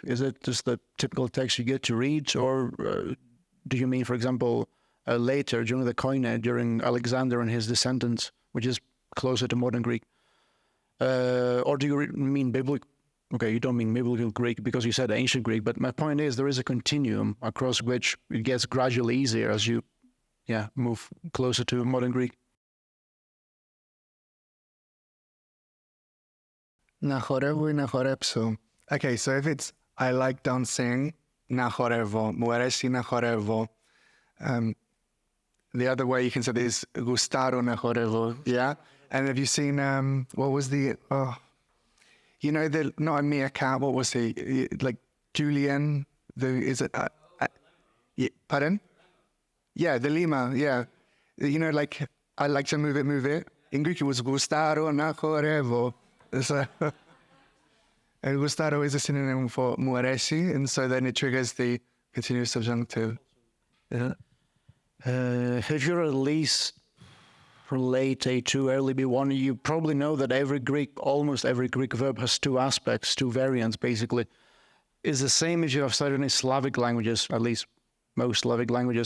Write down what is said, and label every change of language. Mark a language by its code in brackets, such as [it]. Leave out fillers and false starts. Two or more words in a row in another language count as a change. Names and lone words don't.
[en] Is it just the typical text you get to read, or do you mean, for example, later during the Koine, during Alexander and his descendants, which is closer to modern Greek? Or do you mean Okay, you don't mean biblical Greek because you said ancient Greek, but my point is there is a continuum across which it gets gradually easier as you, move closer to modern Greek. [el] Να χορεύω ή να χορέψω. [en] Okay, so if it's I like dancing, [el] να χορεύω. Μου αρέσει να χορεύω. [en] The other way you can say it is [el] γουστάρω να χορεύω. [en] Yeah? And have you seen, what was the, you know, not a meerkat, what was he? Like Julian, is it, pardon? Yeah, the lima, yeah. You know, like, I like to move it. In Greek it was [el] γουστάρω να χορεύω. [en] So, gustaro is a synonym for [el] μου αρέσει, [en] and so then it triggers the continuous subjunctive. Yeah. If you're at least late A2, early B1, you probably know that almost every Greek verb has two aspects, two variants, basically. It's the same if you have studied any Slavic languages, at least most Slavic languages.